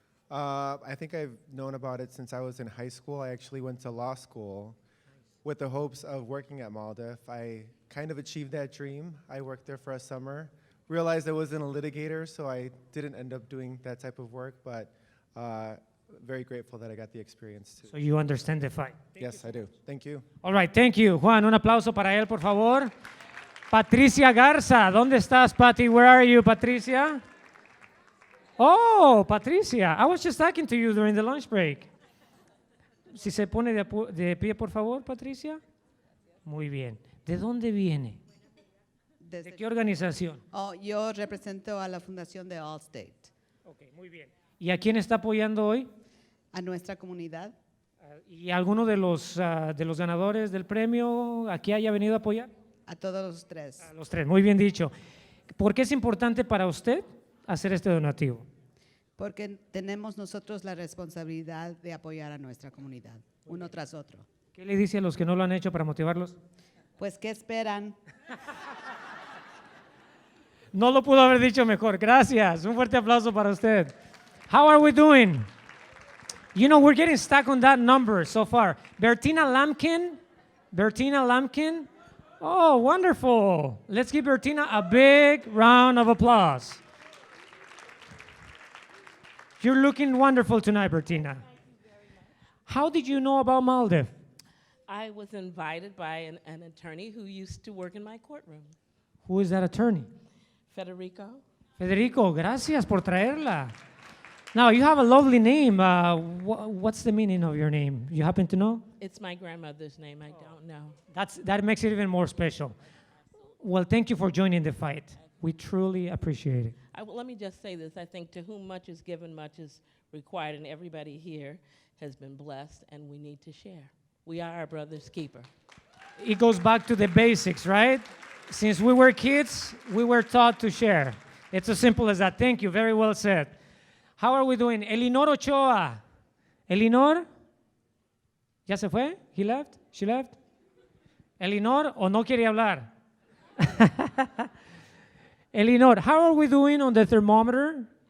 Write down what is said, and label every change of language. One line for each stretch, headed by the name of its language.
English: I think I've known about it since I was in high school. I actually went to law school with the hopes of working at Maldev. I kind of achieved that dream. I worked there for a summer. Realized I wasn't a litigator, so I didn't end up doing that type of work, but very grateful that I got the experience too. So you understand the fight. Yes, I do. Thank you. All right, thank you.
Spanish: Juan, un aplauso para él, por favor. Patricia Garza, ¿dónde estás, Pati?
English: Where are you, Patricia? Oh, Patricia, I was just talking to you during the lunch break.
Spanish: Si se pone de pie, por favor, Patricia. Muy bien. ¿De dónde viene? ¿De qué organización? Oh, yo represento a la Fundación de Allstate. Ok, muy bien. ¿Y a quién está apoyando hoy? A nuestra comunidad. ¿Y alguno de los ganadores del premio aquí haya venido a apoyar? A todos los tres. A los tres, muy bien dicho. ¿Por qué es importante para usted hacer este donativo? Porque tenemos nosotros la responsabilidad de apoyar a nuestra comunidad, uno tras otro. ¿Qué le dice a los que no lo han hecho para motivarlos? Pues, ¿qué esperan? No lo pudo haber dicho mejor. Gracias. Un fuerte aplauso para usted.
English: How are we doing? You know, we're getting stuck on that number so far. Bertina Lampkin. Oh, wonderful. Let's give Bertina a big round of applause. You're looking wonderful tonight, Bertina. How did you know about Maldiv? I was invited by an attorney who used to work in my courtroom. Who is that attorney? Federico.
Spanish: Federico, gracias por traerla.
English: Now, you have a lovely name. What's the meaning of your name? You happen to know? It's my grandmother's name. I don't know. That makes it even more special. Well, thank you for joining the fight. We truly appreciate it. Let me just say this. I think to whom much is given, much is required, and everybody here has been blessed, and we need to share. We are our brother's keeper. It goes back to the basics, right? Since we were kids, we were taught to share. It's as simple as that. Thank you. Very well said. How are we doing? Elinor Ochoa. Elinor?
Spanish: ¿Ya se fue?
English: He left? She left?
Spanish: Elinor, o no quiere hablar?
English: Elinor, how are we doing on the thermometer?